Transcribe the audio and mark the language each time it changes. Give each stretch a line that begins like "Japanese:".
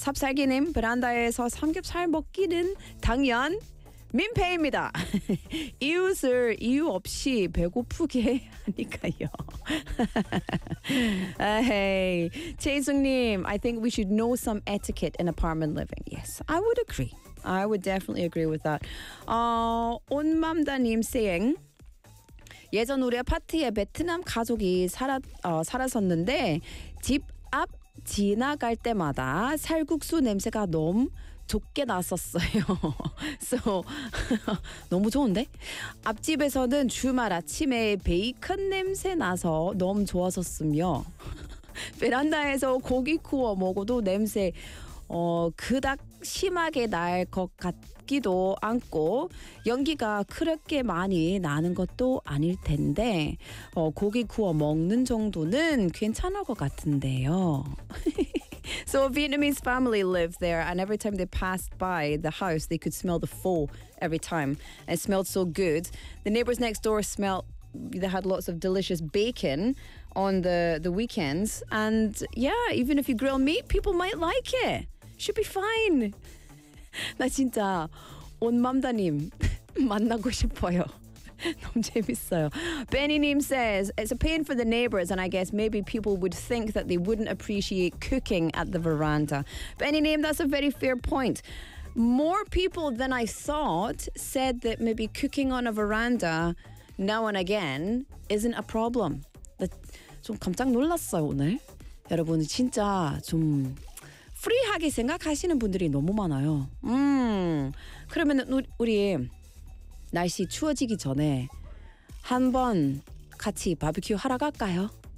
Korean: 삽살기님, 베란다에서 삼겹살 먹기는 당연. 민폐입니다. 이웃을 이유 없이 배고프게 하니까요.
English: Hey, 최승님, I think we should know some etiquette in apartment living. Yes, I would agree. I would definitely agree with that.
Korean: 온맘다님 saying, 예전 우리 아파트에 베트남 가족이 살았었는데 집 앞 지나갈 때마다 살국수 냄새가 너무 좋게 났었어요. So, 너무 좋은데? 앞집에서는 주말 아침에 베이컨 냄새 나서 너무 좋았었으며 베란다에서 고기 구워 먹어도 냄새 그닥 심하게 날 것 같기도 않고 연기가 그렇게 많이 나는 것도 아닐 텐데 고기 구워 먹는 정도는 괜찮을 것 같은데요.
English: So a Vietnamese family lived there, and every time they passed by the house, they could smell the pho every time. It smelled so good. The neighbors next door smelled, they had lots of delicious bacon on the weekends. And yeah, even if you grill meat, people might like it. Should be fine.
Korean: 나 진짜 온맘다님 만나고 싶어요. 너무 재밌어요.
English: Benny Neem says, it's a pain for the neighbors, and I guess maybe people would think that they wouldn't appreciate cooking at the veranda. Benny Neem, that's a very fair point. More people than I thought said that maybe cooking on a veranda now and again isn't a problem.
Korean: 좀 깜짝 놀랐어요, 오늘. 여러분, 진짜 좀 프리하게 생각하시는 분들이 너무 많아요. 그러면 우리 날씨 추워지기 전에 한번 같이 바비큐 하러 갈까요?